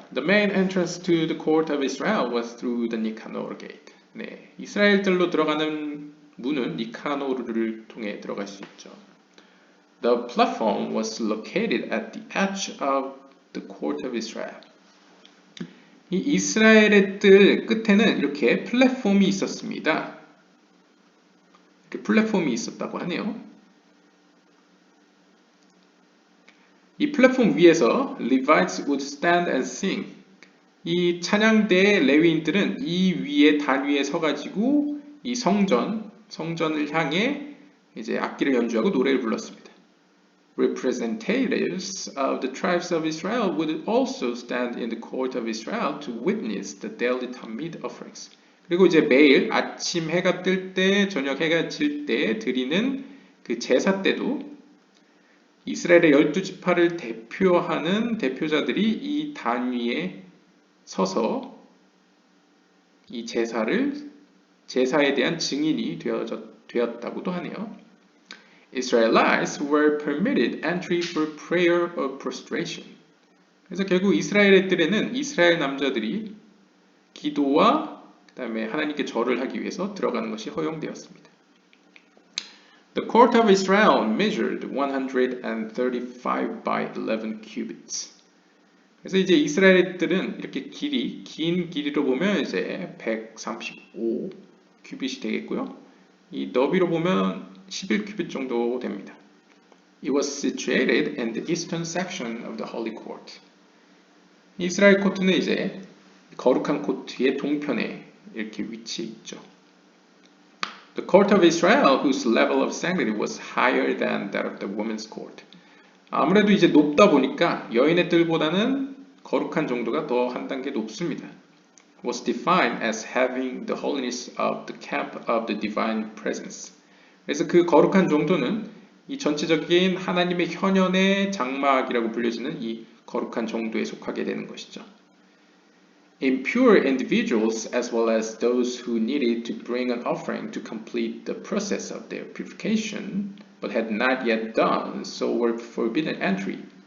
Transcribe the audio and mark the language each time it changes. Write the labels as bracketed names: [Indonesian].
[English] The main entrance to the court of Israel was through the Nicanor gate. [Korean] 네, 이스라엘들로 들어가는 문은 니카노르를 통해 들어갈 수 있죠. [English] The platform was located at the edge of the court of Israel. [Korean] 이 이스라엘의 뜰 끝에는 이렇게 플랫폼이 있었습니다. 이렇게 플랫폼이 있었다고 하네요. 이 플랫폼 위에서 [English] Levites would stand and sing. [Korean] 이 찬양대의 레위인들은 이 위에 단 위에 서가지고 이 성전을 향해 이제 악기를 연주하고 노래를 불렀습니다. [English] Representatives of the tribes of Israel would also stand in the court of Israel to witness the daily Tamid offerings. [Korean] 그리고 이제 매일 아침 해가 뜰 때, 저녁 해가 질 때 드리는 그 제사 때도 이스라엘의 12지파를 대표하는 대표자들이 이 단 위에 서서 이 제사에 대한 증인이 되었다고도 하네요. [English] Israelites were permitted entry for prayer of prostration. [Korean] 그래서 결국 이스라엘의 뜰에는 이스라엘 남자들이 기도와 그 다음에 하나님께 절을 하기 위해서 들어가는 것이 허용되었습니다. [English] The court of Israel measured 135 by 11 cubits. [Korean] 그래서 이제 이스라엘 뜰은 이렇게 긴 길이로 보면 이제 135 큐빗이 되겠고요. 이 너비로 보면 11큐빗 정도 됩니다. [English] It was situated in the eastern section of the Holy Court. [Korean] 이스라엘 코트는 이제 거룩한 코트의 동편에 이렇게 위치해 있죠. [English] The court of Israel, whose level of sanctity was higher than that of the women's court. [Korean] 아무래도 이제 높다 보니까 여인의 뜰보다는 거룩한 정도가 더 한 단계 높습니다. [English] Was defined as having the holiness of the camp of the divine presence. [Korean] 그래서 그 거룩한 정도는 이 전체적인 하나님의 현현의 장막이라고 불려지는 이 거룩한 정도에 속하게 되는 것이죠. [English] Impure individuals as well as those who needed to bring an offering to complete the process of their purification but had not yet done so were forbidden entry.